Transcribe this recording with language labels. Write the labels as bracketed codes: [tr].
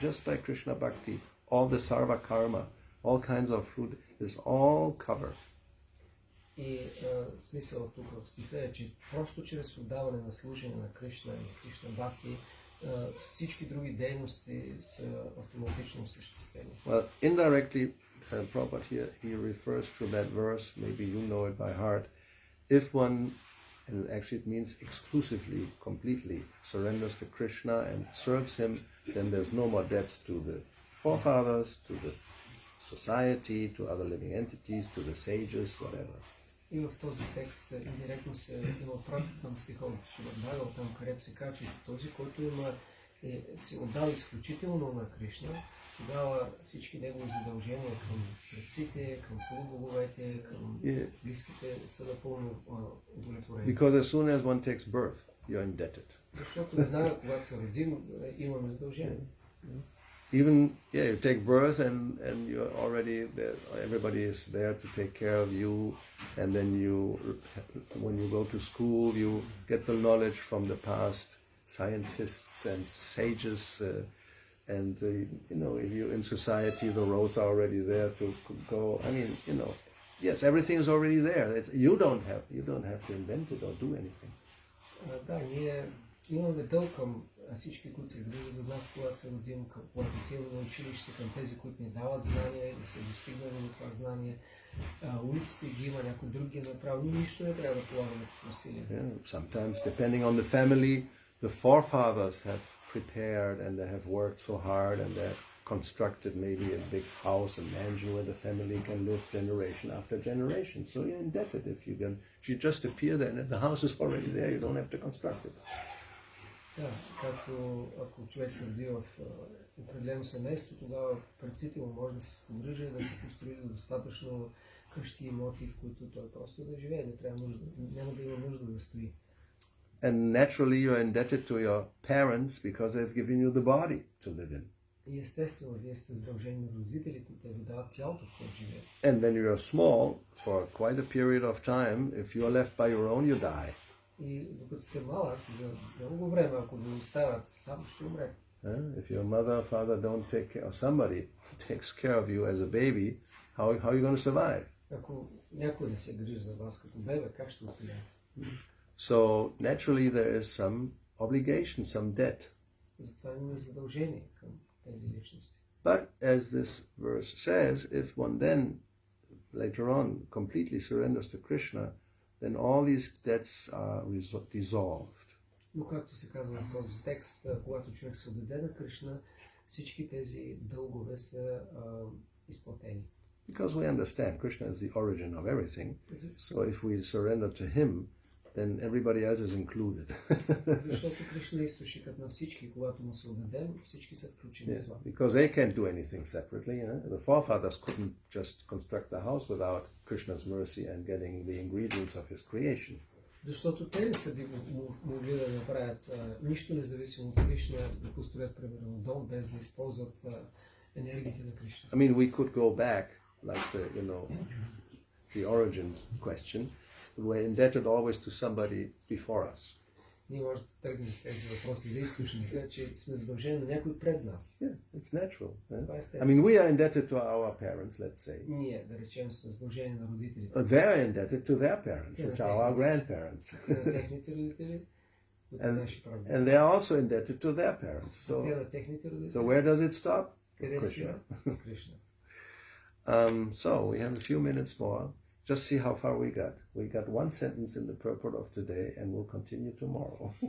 [en] Just by Krishna Bhakti, all the sarva karma, all kinds of fruit is all covered. [bg] И смисълът тук в стиха е, че просто чрез отдаване на служение на Кришна и Кришна Бхакти всички други дейности са автоматично осъществени. [en] Well, indirectly, Prabhupada here, he refers to that verse, maybe you know it by heart, if one, and actually it means exclusively, completely, surrenders to Krishna and serves him, then there's no more debts to the forefathers, to the society, to other living entities, to the sages, whatever. [bg] И в този текст индиректно се има пратит към стиха от Шивардага, там където се казва, че този, който се отдал изключително на Кришна, тогава всички негови задължения към предците, към полубоговете, към близките са напълно удовлетворени. [en] Because as soon as one takes birth, you're indebted. [bg] Защото веднага, когато се родим, имаме задължения. [en] Even, you take birth and you're already there, everybody is there to take care of you, and then when you go to school, you get the knowledge from the past scientists and sages, and if you're in society, the roads are already there to go. I mean, yes, everything is already there. You don't have to invent it or do anything. [bg] Да, ние имаме дълг към всички, които се грижат за нас, когато се родим, когато отиваме на училище, към тези, които ни дават знания или са достигнали до това знание. Улиците ги има, някой друг ги е направил, ние нищо не трябва да полагаме като усилия. [en] Sometimes, depending on the family, the forefathers have prepared and they have worked so hard and they have constructed maybe a big house, a mansion where the family can live generation after generation. So you're indebted if you just appear there and the house is already there, you don't have to construct it. [bg] Да, както ако човек се роди в определено семейство, тогава предците му може да се погрижи, да се построи достатъчно къщи и имоти, в които той просто да живее, няма да има нужда да стои. [en] And naturally you are indebted to your parents because they've given you the body to live in. [bg] И естествено, вие сте задължени на родителите, те ви дават тялото, в което живеете. [en] And when you are small, for quite a period of time, if you are left by your own, you die. [bg] И докато сте малък, за много време, ако ви оставят, сам ще умрете. [en] If your mother or father don't take care, or somebody takes care of you as a baby, how are you going to survive? [bg] Ако някой не се грижи за вас като бебе, как ще оцелеете? [en] So naturally there is some obligation, some debt. [bg] Затова имаме задължение към тези личности. [en] But as this verse says, if one then later on completely surrenders to Krishna, then all these debts are dissolved. [bg] Но както се казва в този текст, когато човек се отдаде на Кришна, всички тези дългове са изплатени. [en] Because we understand Krishna is the origin of everything, so if we surrender to him, then everybody else is included. [bg] Защото Кришна е източникът на всички, когато му се отдадем, всички са включени в това. [en] Because they can't do anything separately. The forefathers couldn't just construct the house without Krishna's mercy and getting the ingredients of his creation. [bg] Защото те не са могли да направят нищо независимо от Кришна, да построят примерно дом, без да използват енергията на Кришна. [en] I mean, we could go back, like the origin question. We're indebted always to somebody before us. [bg] Ние може да тръгнем с тези въпроси за източника, че сме задължени на някой пред нас. [en] Yeah, it's natural. Yeah? I mean, we are indebted to our parents, let's say. [bg] Ние, да речем, сме задължени на родителите. [en] They're indebted to their parents, which are our grandparents. [bg] На техните родители, които са наши правители. [en] And they are also indebted to their parents. [bg] Те на техните родители. [en] So where does it stop? [bg] Къде спира? С Кришна. [en] So we have a few minutes more. Just see how far we got. We got one sentence in the purport of today, and we'll continue tomorrow.